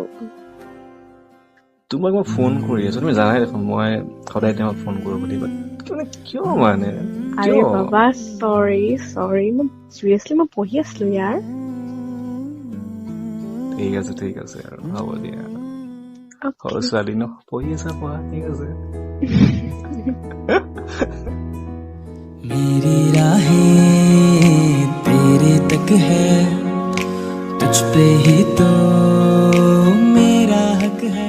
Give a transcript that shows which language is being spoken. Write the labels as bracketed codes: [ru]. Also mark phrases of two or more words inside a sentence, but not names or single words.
[as] তোমাক মই ফোন কৰি আছোঁ, তুমি জানাই দেখোন মই সদায় তেওঁক ফোন কৰোঁ বুলি। মানে কিয় মানে আৰে কিয়? বাবা চৰি মই চিৰিয়াছলি মই পঢ়ি আছিলো ইয়াৰ। ঠিক আছে আৰু হ'ব দিয়া। সৰু ছোৱালী ন, পঢ়ি আছা পঢ়া, ঠিক আছে। [hi] मेरी राहें तेरे तक है, तुझ पे ही तो मेरा हक है।